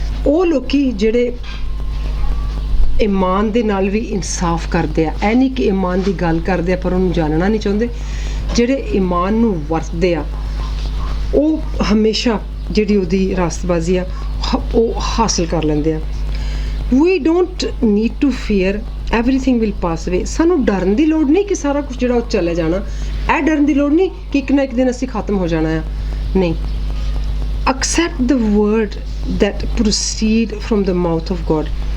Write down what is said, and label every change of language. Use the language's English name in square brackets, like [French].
[Punjabi] ਉਹ ਲੋਕੀ ਜਿਹੜੇ ਈਮਾਨ ਦੇ ਨਾਲ ਵੀ ਇਨਸਾਫ ਕਰਦੇ ਆ, ਇਹ ਨਹੀਂ ਕਿ ਈਮਾਨ ਦੀ ਗੱਲ ਕਰਦੇ ਆ ਪਰ ਉਹਨੂੰ ਜਾਣਨਾ ਨਹੀਂ ਚਾਹੁੰਦੇ। ਜਿਹੜੇ ਈਮਾਨ ਨੂੰ ਵਰਤਦੇ ਆ ਉਹ ਹਮੇਸ਼ਾ ਜਿਹੜੀ ਉਹਦੀ ਰਾਸਤਬਾਜ਼ੀ ਆ ਉਹ ਹਾਸਲ ਕਰ ਲੈਂਦੇ ਆ। [English] We don't need to fear, everything will pass away। [Punjabi] ਸਾਨੂੰ ਡਰਨ ਦੀ ਲੋੜ ਨਹੀਂ ਕਿ ਸਾਰਾ ਕੁਝ ਜਿਹੜਾ ਉਹ ਚਲੇ ਜਾਣਾ, ਇਹ ਡਰਨ ਦੀ ਲੋੜ ਨਹੀਂ ਕਿ ਇੱਕ ਨਾ ਇੱਕ ਦਿਨ ਅਸੀਂ ਖਤਮ ਹੋ ਜਾਣਾ ਆ, ਨਹੀਂ। [English] Accept the word that proceed from the mouth of God।